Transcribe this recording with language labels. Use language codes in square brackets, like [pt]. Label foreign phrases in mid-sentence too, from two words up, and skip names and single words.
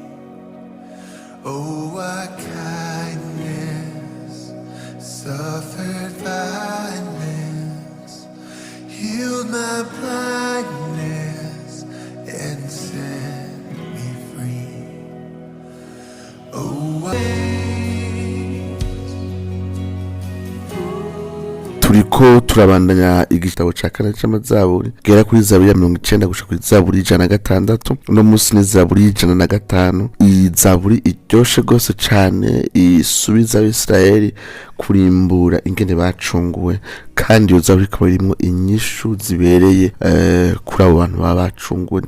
[en] Oh, what kindness, suffered violence, healed my blindness, and set me free. Oh, [rn] turiko turabandanya igitabo ca kane c'amazaburi gera kuri Zaburi ya 90 gushika kuri Zaburi 106. No musi ni Zaburi 105. Iyi Zaburi iryoshe gose cane, isubiza Abisirayeli kurimbura ingene bacunguwe, kandi iyo Zaburi ikaba irimwo inyishu zibereye kuri abo bantu baba bacunguwe.